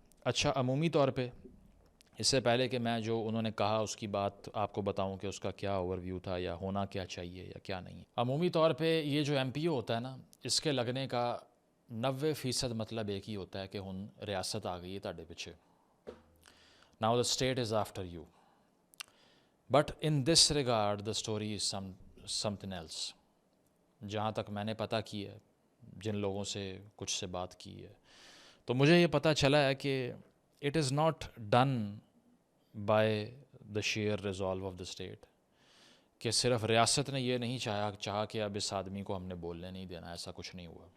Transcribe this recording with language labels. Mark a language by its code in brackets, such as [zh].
[ur] اچھا, عمومی طور پہ اس سے پہلے کہ میں جو انہوں نے کہا اس کی بات آپ کو بتاؤں کہ اس کا کیا اوور ویو تھا یا ہونا کیا چاہیے یا کیا نہیں. عمومی طور پہ یہ جو MPO ہوتا ہے نا, اس کے لگنے کا 90% مطلب ایک ہی ہوتا ہے کہ [pa] ہن ریاست آ گئی ہے تہاڈے پیچھے. [en] Now the state is after you. But in this regard the story is something else. [ur] جہاں تک میں نے پتہ کی ہے, جن لوگوں سے کچھ سے بات کی ہے, تو مجھے یہ پتہ چلا ہے کہ [en] it is not done by the sheer resolve of the state, [ur] کہ صرف ریاست نے یہ نہیں چاہا کہ اب اس آدمی کو ہم نے بولنے نہیں دینا, ایسا کچھ نہیں ہوا.